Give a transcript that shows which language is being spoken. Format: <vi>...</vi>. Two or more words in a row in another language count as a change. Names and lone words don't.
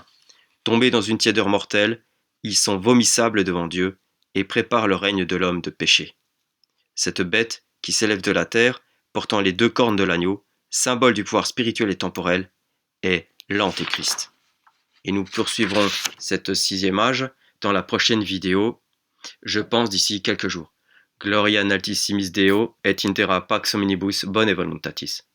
<fr>Tombés dans une tiédeur mortelle, ils sont vomissables devant Dieu et préparent le règne de l'homme de péché. Cette bête qui s'élève de la terre, portant les 2 cornes de l'agneau, symbole du pouvoir spirituel et temporel, est l'Antéchrist. Et nous poursuivrons cette 6e âge dans la prochaine vidéo, je pense d'ici quelques jours.</fr> <la>Gloria in altissimis Deo et intera pax omnibus bone voluntatis.</la>